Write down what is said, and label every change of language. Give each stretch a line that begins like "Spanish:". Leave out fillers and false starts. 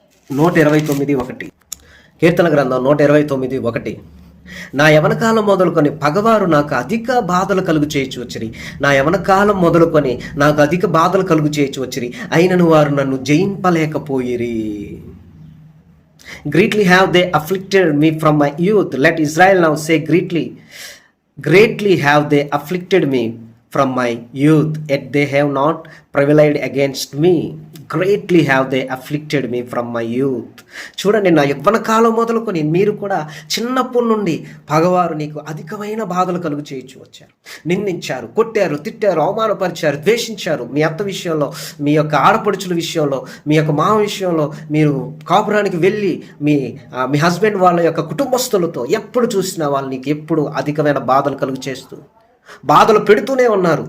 Telugu: 129:1. కీర్తన గ్రంథం 129:1. నా యవనకాలం మొదలుకొని పగవారు నాకు అధిక బాధలు కలుగు చేయొచ్చు వచ్చిరి. నా యవనకాలం మొదలుకొని నాకు అధిక బాధలు కలుగు చేయొచ్చు వచ్చిరి, అయినను వారు నన్ను జయింపలేకపోయిరి.
English: Greatly have they afflicted me from my youth. Let Israel now say greatly have they afflicted me from my youth, yet they have not prevailed against me. Greatly have they afflicted me from my youth.
Telugu: చూడండి, నా యవ్వన కాలం మొదలుకొని మీరు కూడా చిన్నప్పటి నుండి పగవారు నీకు అధికమైన బాధలు కలుగు చేయించు వచ్చారు. నిందించారు, కొట్టారు, తిట్టారు, అవమానపరిచారు, ద్వేషించారు. మీ అత్త విషయంలో, మీ యొక్క ఆడపడుచుల విషయంలో, మీ యొక్క మామ విషయంలో, మీరు కాపురానికి వెళ్ళి మీ హస్బెండ్ వాళ్ళ యొక్క కుటుంబస్తులతో ఎప్పుడు చూసినా వాళ్ళు నీకు ఎప్పుడు అధికమైన బాధలు కలుగు చేస్తూ బాధలు పెడుతూనే ఉన్నారు.